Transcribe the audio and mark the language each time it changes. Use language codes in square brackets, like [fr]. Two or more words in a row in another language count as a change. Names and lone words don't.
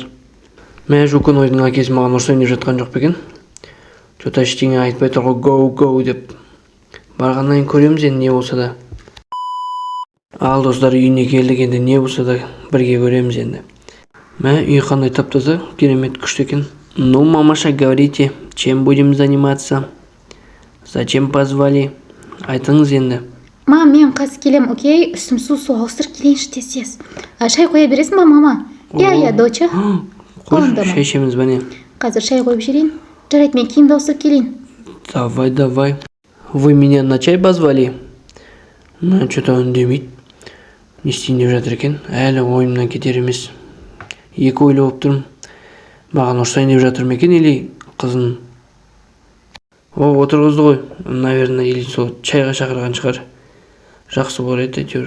[kk] Мә, Жукун ойдың әкесі маған ұрсайын деп жатқан жоқ па екен? Что-то ештеңе айтпай тұр ғой, гоу деп. Барғаннан кейін көреміз енді не болса да. Ал достар, үйіне келдік енді, не болса да бірге көреміз енді. Мә, үй қандай тап-таза, керемет, күшті екен. [ru] Ну, мамаша, говорите, чем будем заниматься? Зачем позвали? [kk] Айтыңыз енді. Мам, мен қазір келем, окей? Үстім су ауыстырып келейінші тез. Шай қоя бересің ба, мама? [ru] Я, доча. [kk] Қош, шай ішеміз бәне. Қазір шай қойып жіберейін. Жарайды, мен киімді ауыстырып келейін. [ru] Давай. Вы меня на чай позвали? Ну, что-то [kk] үндемейді. Не істейін деп жатыр екен. Әлі ойымнан кетер емес. Екі ойлап тұрмын. Маған ұрсайын деп жатыр ма екен, или қызын? О, отырғызды ғой. Наверное, или сол чайға шақырған шығар. Жақсы болар еді әйтеуір.